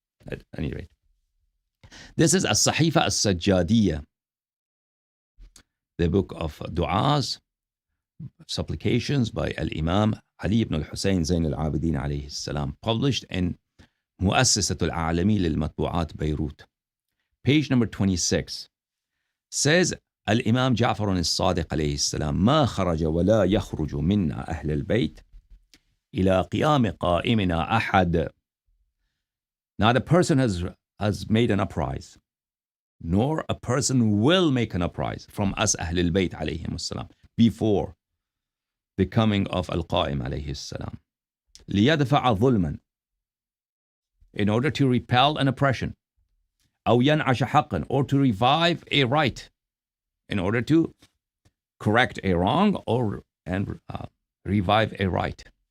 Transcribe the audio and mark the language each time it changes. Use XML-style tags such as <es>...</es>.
<en>At any rate, this is As-Sahifa As-Sajjadiyya, the book of du'as, supplications by Al-Imam Ali ibn al-Husayn Zayn al-Abidin alayhi salam, published in مؤسسة العالمي للمطبوعات Beirut. Page number 26 says</en> <ar>الإمام جعفر الصادق عليه السلام ما خرج ولا يخرج منا أهل البيت إلى قيام قائمنا أحد.</ar> <en>Not a person has made an uprising, nor a person will make an uprising from us</en> <ar>أهل البيت عليهم السلام</ar> <en>before the coming of Al-Qa'im</en> <ar>عليه السلام ليدفع ظلما,</ar> <en>in order to repel an oppression,</en> <ar>أو ينعش حقا,</ar> <en>or to revive a right, in order to correct a wrong and revive a right.</en>